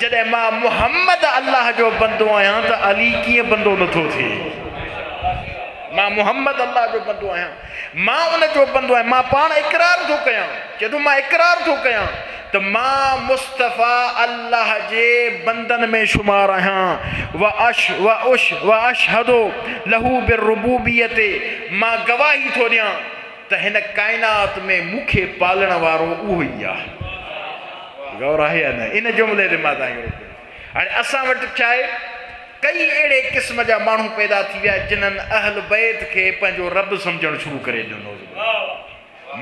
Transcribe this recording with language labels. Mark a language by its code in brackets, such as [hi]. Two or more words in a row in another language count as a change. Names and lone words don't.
[sd] जॾहिं मां मुहम्मद अल्लाह जो बंदो आहियां त अली कीअं बंदो नथो थिए? मां मुहम्मद अल्लाह जो बंदो आहियां, मां उन जो बंदो आहियां। मां पाण इक़रार थो कयां, जॾहिं मां इक़रार थो कयां त मां मुस्तफ़ा अल्लाह जे बंदनि में शुमार आहियां। [ar] و أشهد له بالربوبية, [sd] मां गवाही थो ॾियां त हिन काइनात में मूंखे पालण वारो उहो ई आहे। गौर आहे या न? इन जुमिले ते मां तव्हांखे हाणे असां वटि छा आहे, कई अहिड़े क़िस्म जा माण्हू पैदा थी विया जिन्हनि अहल बैत खे पंहिंजो रब सम्झणु शुरू करे ॾिनो।